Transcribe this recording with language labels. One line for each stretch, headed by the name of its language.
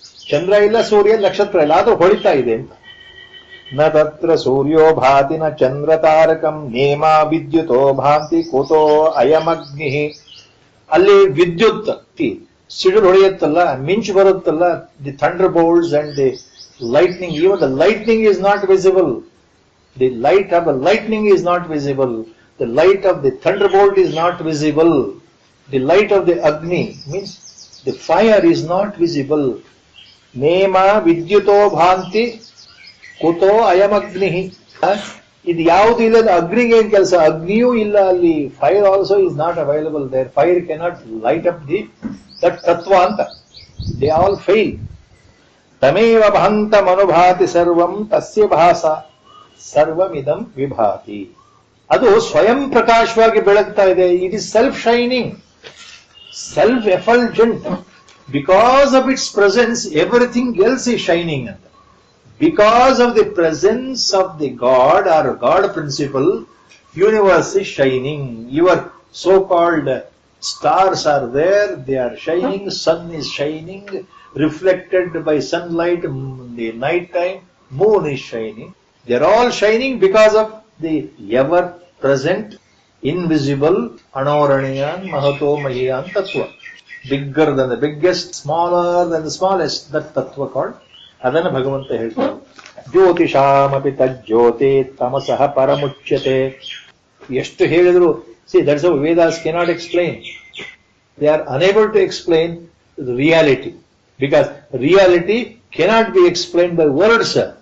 Kannada: ಚಂದ್ರ ಇಲ್ಲ, ಸೂರ್ಯ, ನಕ್ಷತ್ರ ಇಲ್ಲ, ಆದ್ರೂ ಹೊಳಿತಾ ಇದೆ ಅಂತ.
Sanskrit: ನ ತತ್ರ ಸೂರ್ಯೋ ಭಾತಿ ನ ಚಂದ್ರ ತಾರಕಂ ನೇಮ ವಿದ್ಯುತೋ ಭಾಂತಿ ಕುತೋ ಅಯಮಗ್ನಿ.
Kannada: ಅಲ್ಲಿ ವಿದ್ಯುತ್ ಸಿಡಿಲು ಹೊಡೆಯುತ್ತಲ್ಲ, ಮಿಂಚು ಬರುತ್ತಲ್ಲ,
English: The thunderbolts and the lightning, even the lightning is not visible. The light of the lightning is not visible. The light of the thunderbolt is not visible. The light of the Agni means the fire is not visible.
Sanskrit: Nema vidyuto bhanti kuto ayam agnihi.
Kannada: ಇದು ಯಾವುದು ಇಲ್ಲ, ಅಗ್ನಿಗೆ ಏನ್ ಕೆಲಸ? ಅಗ್ನಿಯೂ ಇಲ್ಲ ಅಲ್ಲಿ.
English: Fire also is not available there. Fire cannot light up that ತತ್ವ ಅಂತ. They all fail.
Sanskrit: ತಮೇವ ಭಾಂತಮನುಭಾತಿ ಸರ್ವಂ ತಸ್ಯ ಭಾಸ ಸರ್ವಮಿದಂ ವಿಭಾತಿ.
Kannada: ಅದು ಸ್ವಯಂ ಪ್ರಕಾಶವಾಗಿ ಬೆಳಗ್ತಾ ಇದೆ.
English: It is self shining, self effulgent. Because of its presence everything else is shining ಅಂತ. Because of the presence of the God or God principle, universe is shining. Your so-called stars are there, they are shining, sun is shining, reflected by sunlight in the night time, moon is shining. They are all shining because of the ever-present, invisible, Anoraniyan, Mahato, Mahiyan Tattva. Bigger than the biggest, smaller than the smallest, that Tattva called.
Kannada: ಅದನ್ನು ಭಗವಂತ ಹೇಳ್ತಾರೆ.
Sanskrit: ಜ್ಯೋತಿಷಾಮಪಿ ತಜ್ಜ್ಯೋತಿ ತಮಸಃ ಪರಮುಚ್ಯತೆ.
Kannada: ಎಷ್ಟು ಹೇಳಿದ್ರು,
English: See that's how Vedas cannot explain. They are unable to explain reality, because reality cannot be explain by words.